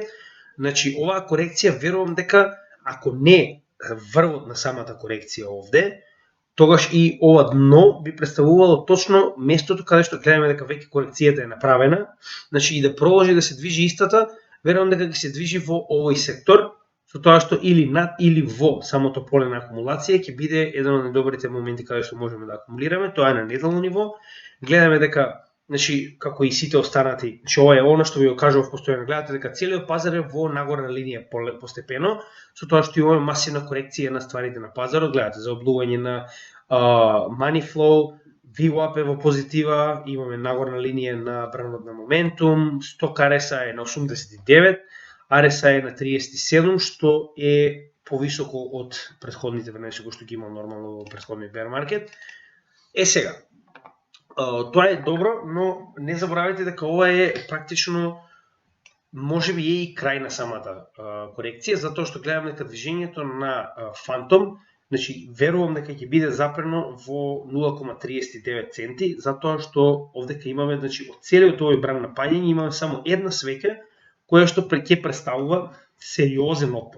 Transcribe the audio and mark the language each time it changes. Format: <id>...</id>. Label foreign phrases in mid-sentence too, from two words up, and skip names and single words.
<mk>Значи оваа корекција верувам дека ако не врвот на самата корекција овде, тогаш и ова дно би представувало точно местото каде што гледаме дека веќе корекцијата е направена, значи и да продолжи да се движи истата, верувам дека ќе се движи во овој сектор, со тоа што или над или во самото поле на акумулација ќе биде еден од најдобрите моменти каде што можеме да акумулираме, тоа е на неделно ниво. Гледаме дека, значи како и сите останати, значи ова е она што ви го кажував постојано, гледате дека целиот пазар е во нагорна линија постепено, со тоа што имаме масивна корекција на стварите на пазарот, гледате за облување на</mk> <en>money flow,</en> <mk>VWAP е во позитива, имаме нагорна линија на бранот на моментум, сток RSI е на 89, RSI е на 37, што е повисоко од претходните вредности кои што ги имал нормално во претходниот</mk> <en>bear market.</en> <mk>Сега, тоа е добро, но не заборавајте дека ова е практично можеби е и крај на самата корекција, затоа што гледам дека движењето на Phantom, значи верувам дека ќе биде запрено во 0,39 центи, затоа што овдека имаме, значи од целиот овој бран на паѓање имаме само една свеќа која што ќе представува сериозен отпор.</mk>